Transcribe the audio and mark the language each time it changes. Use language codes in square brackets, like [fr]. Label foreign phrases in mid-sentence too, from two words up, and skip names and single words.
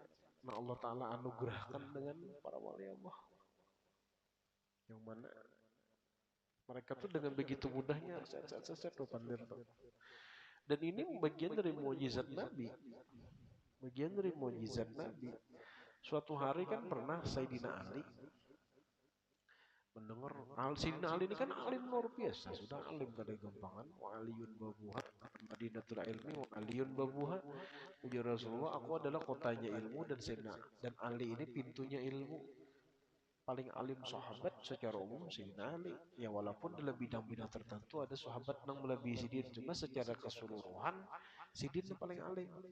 [id] Nah Allah Taala anugerahkan dengan para wali Allah yang mana mereka tuh dengan begitu mudahnya set pandai. Dan ini bagian dari mukjizat Nabi. Bagian dari mukjizat Nabi. Suatu hari kan pernah Sayyidina Ali mendengar Sayyidina Ali ini kan alim luar biasa, sudah alim kada gampangan, [ar] وعلي بابها مدينة العلم وعلي بابها. [id] Ujar Rasulullah, aku adalah kotanya ilmu dan Sayyidina dan Ali ini pintunya ilmu. Paling alim sahabat secara umum Sayyidina Ali. Ya walaupun dalam bidang-bidang tertentu ada sahabat yang melebihi Sidin, cuma secara keseluruhan Sidin yang paling alim.